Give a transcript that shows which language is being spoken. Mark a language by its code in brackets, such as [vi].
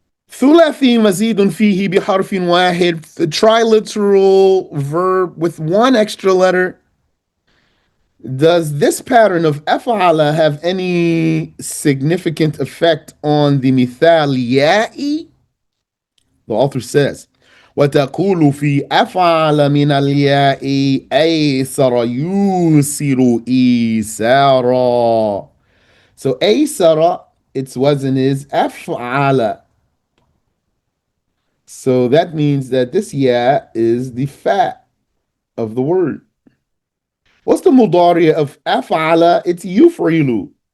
[ar] ثلاثي مزيد فيه بحرف واحد, [en] the triliteral verb with one extra letter. Does this pattern of أفعل have any significant effect on the مثال يائي? The author says, [ar] وتقول في أفعل من الياء أيسر يوسر إيسارا. [en] So أيسر, its wazn is أفعل. So that means that this ya is the fa of the word. What's the mudari of af'ala? It's yuf'ilu.